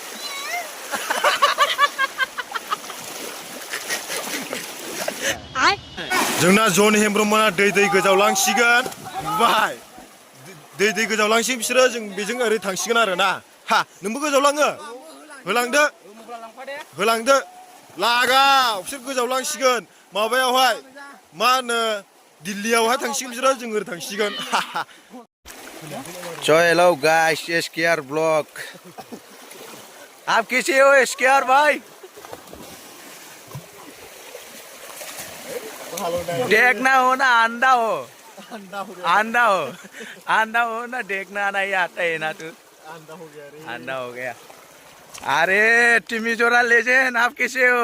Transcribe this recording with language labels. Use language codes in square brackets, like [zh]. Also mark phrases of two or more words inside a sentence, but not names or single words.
[brx] जोंना जन हेमब्रममोना दै गोजावलांसिगोन नुबाय दै गोजावलांसिगोन बिसोरो जों बेजों ओरै थांसिगोन आरोना हा नोंबो गोजावलाङो होलांदो लागाव बिसोर गोजावलांसिगोन माबायावहाय मा होनो दिल्लीयावहाय थांसिगोन बिसोरो जों ओरै थांसिगोन [en] So hello guys, [hi] SKR ब्लॉग आप कैसे हो SKR भाई देखना हो ना अंधा हो ना देखना नहीं आता है ना तू अंधा हो गया अरे टिमी जोरा लेजेंड आप कैसे हो